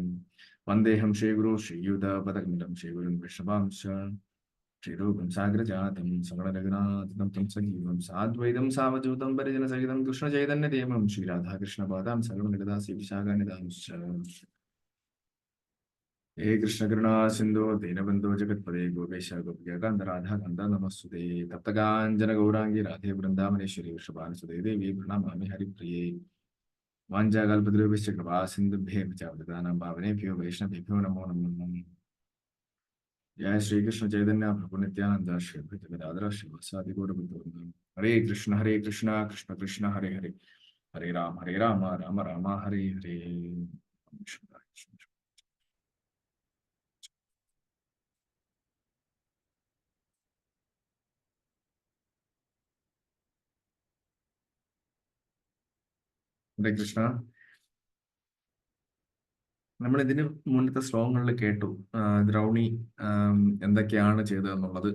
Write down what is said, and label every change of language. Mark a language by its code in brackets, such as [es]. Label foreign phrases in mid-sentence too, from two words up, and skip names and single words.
[sa] വന്ദേഹം ശ്രീഗുരു ശ്രീയുതപദകമലം ശ്രീഗുരുൻ വൃഷഭാംശ ശ്രീരൂപം സാഗ്രജാതം സകലരഘുനാഥം തം സജീവം സാദ്വൈതം സാവധൂതം പരിജനസഹിതം കൃഷ്ണചൈതന്യദേവം ശ്രീരാധാകൃഷ്ണപാദാം സകലനിഗതാസി വിശാഖാനിധാംശ. हे कृष्ण करुणा सिंधु दीनबंधु जगत्पते गोपेश गोपिकांत राधा कांत नमस्ते तप्तकांचन गौरांगी राधे वृंदावनेश्वरी वृषभानुसुते देवी प्रणमामि हरिप्रिये वाञ्छाकल्पतरुभ्यश्च कृपा सिन्धुभ्यः च पतितानां पावनेभ्यो वैष्णवेभ्यो नमो नमः। जय श्री कृष्ण चैतन्य प्रभु नित्यानंद श्री अद्वैत गदाधर श्रीवासादि गौरभक्तवृंद। हरे कृष्ण कृष्ण कृष्ण हरे हरे, हरे राम राम राम हरे हरे। [ml] ഹരേ കൃഷ്ണ. നമ്മൾ ഇതിന് മുന്നത്തെ ശ്ലോകങ്ങളിൽ കേട്ടു ദ്രൗണി എന്തൊക്കെയാണ് ചെയ്തതെന്നുള്ളത്.